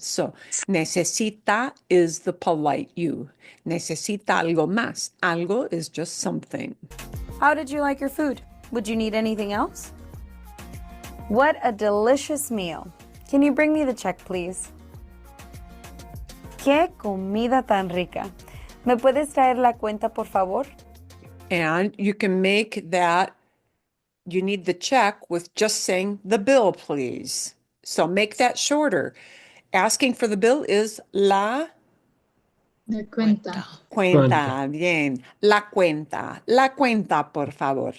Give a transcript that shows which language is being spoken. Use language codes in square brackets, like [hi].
[en] So, necesita is the polite you. [es] Necesita algo más. [en] Algo is just something. How did you like your food? Would you need anything else? What a delicious meal. Can you bring me the check, please? [es] ¡Qué comida tan rica! ¿Me puedes traer la cuenta, por favor? [en] And you can make that, you need the check with just saying the bill, please. So make that shorter. Asking for the bill is la [es] De cuenta. cuenta. Bien. La cuenta, por favor.